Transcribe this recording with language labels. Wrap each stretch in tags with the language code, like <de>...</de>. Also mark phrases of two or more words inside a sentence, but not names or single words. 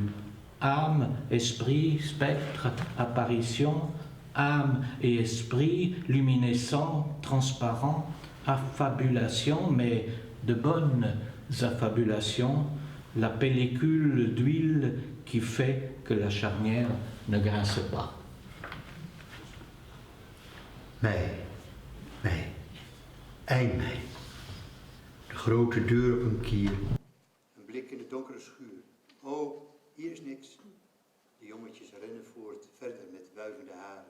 <fr>Âme, esprit, spectre, apparition, âme et esprit, luminescents, transparents, affabulation, mais de bonnes affabulations, la pellicule d'huile qui fait que la charnière ne grince pas.</fr> <nl>Mei, eind mei. De grote deur op een kier. Een blik in de donkere schuur. Oh, hier is niks. De jongetjes rennen voort, verder met wuivende haren.</nl>